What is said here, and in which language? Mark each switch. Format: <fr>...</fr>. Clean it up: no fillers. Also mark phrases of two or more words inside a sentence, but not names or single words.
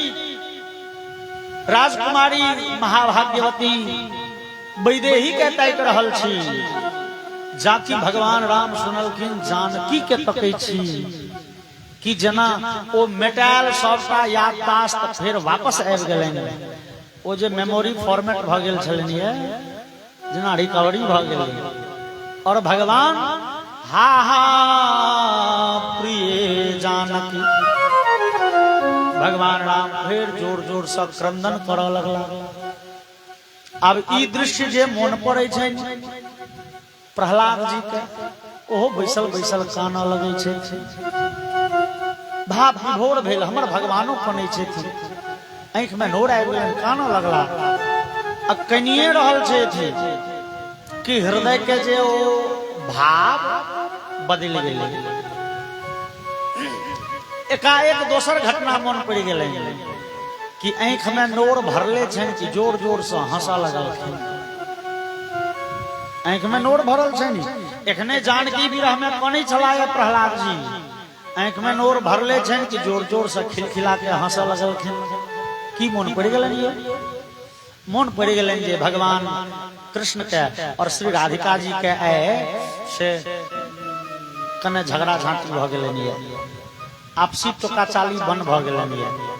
<mai>राजकुमारी महाभाग्यवती वैदेही के तैक रहल छी जाकी भगवान राम सुनलखिन जानकी के तकै छी कि जना ओ मेटाल सबटा याददाश्त फिर वापस आबि गेलैन ओ जे</mai> <en>memory format</en> <mai>भ गेल छलनिए जना रिकवरी भ गेल और भगवान हा हा प्रिय जानकी भगवान राम फिर जोर जोर से क्रंदन करऽ लगला अब ई दृश्य जे मोन पड़े छै प्रहलाद जी के ओहो बैसल बैसल काना लगे छै भाव विभोर भेल हमर भगवानो कनै छथिन आंख में नोर आबि गेल काना लगला आ कनिए रहल छै कि हृदय के जे ओ भाव बदल गेलै एकाएक दोसर घटना मन पड़ गेलै कि आंख में नोर भरले छन कि जोर जोर से हंसा लगलखिन आंख में नोर भरल छन एखने जानकी विरह में कनै छलाए प्रहलाद जी आंख में नोर भरले छन कि जोर जोर से खिलखिला के हंसा लगलखिन की मन पड़ गेलन ये मन पड़ गेलन जे भगवान कृष्ण के और श्री राधिका जी के से कने झगड़ा झांटी भ गेलन ये आपसी टोका चाली बन भ गेलन ये</mai>